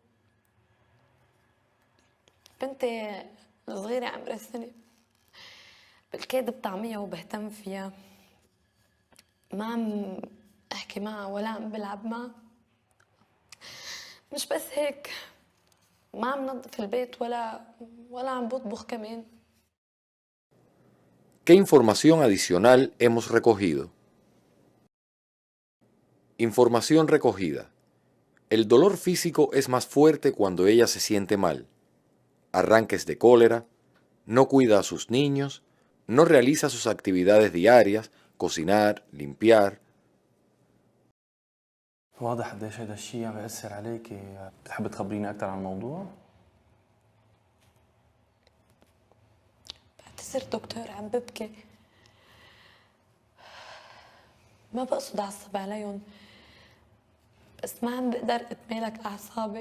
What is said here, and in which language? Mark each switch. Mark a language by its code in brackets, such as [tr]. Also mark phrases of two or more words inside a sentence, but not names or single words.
[ar] بنتي الصغيرة عمرها سنة، بالكاد بطعميها وبهتم فيها، ما عم احكي معها ولا عم بلعب معها. مش بس هيك، ما عم نظف البيت ولا عم بطبخ كمان. [es] ¿Qué información adicional hemos recogido? Información recogida. El dolor físico es más fuerte cuando ella se siente mal. Arranques de cólera, no cuida a sus niños, no realiza sus actividades diarias, cocinar, limpiar. [ar] واضح قديش هذا الشيء عم بيأثر عليكي، بتحب تخبريني أكثر عن الموضوع؟ بعتذر دكتور، عم ببكي. ما بقصد اعصب عليهم بس ما عم بقدر اتمالك اعصابي.